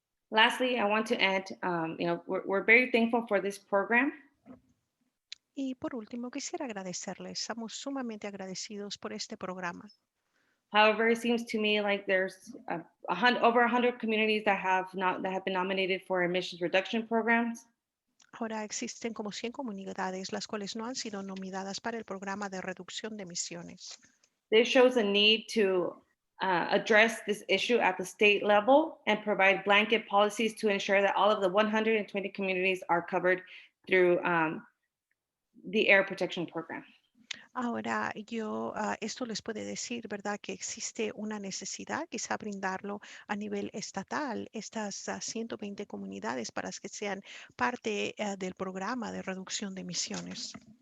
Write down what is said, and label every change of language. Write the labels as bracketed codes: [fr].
[en] Lastly, I want to add, we're very thankful for this program. [es] Y por último, quisiera agradecerles. Estamos sumamente agradecidos por este programa. [en] However, it seems to me like there's over 100 communities that have been nominated for emissions reduction programs. [es] Ahora existen como 100 comunidades las cuales no han sido nominadas para el programa de reducción de emisiones. [en] This shows a need to address this issue at the state level and provide blanket policies to ensure that all of the 120 communities are covered through the air protection program. [es] Ahora, esto les puede decir, ¿verdad?, que existe una necesidad, quizá brindarlo a nivel estatal, estas 120 comunidades para que sean parte del programa de reducción de emisiones.